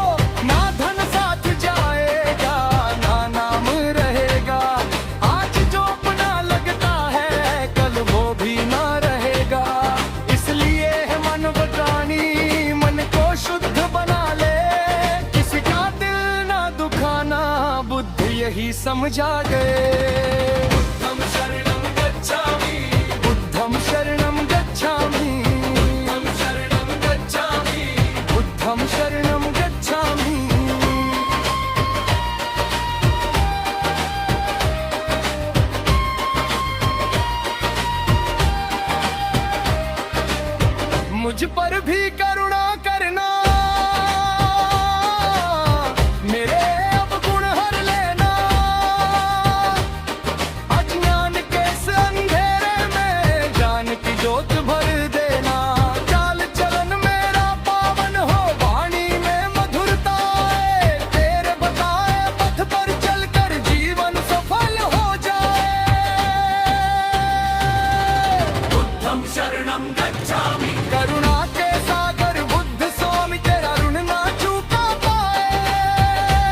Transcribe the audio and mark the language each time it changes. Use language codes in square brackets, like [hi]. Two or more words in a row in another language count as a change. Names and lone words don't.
[hi] ना धन साथ जाएगा ना नाम रहेगा, आज जो अपना लगता है कल वो भी ना रहेगा। इसलिए है मन बचानी, मन को शुद्ध बना ले, किसी का दिल ना दुखाना बुद्ध यही समझा गए। [pi] बुद्धं शरणं गच्छामि, बुद्धं शरणं गच्छामि, बुद्धं शरणं गच्छामि, बुद्धं शरणं गच्छामि। [hi] मुझ पर भी करुणा करना, मेरे अब गुण हर लेना। अज्ञान के इस अंधेरे में ज्ञान की ज्योत भर देना। चाल चलन मेरा पावन हो, वाणी में मधुरता आए। तेरे बताए पथ पर चलकर जीवन सफल हो जाए। [pi] बुद्धं शरणं गच्छामि, [hi] करुणा के सागर बुद्ध स्वामी तेरा ऋण ना चुका पाए।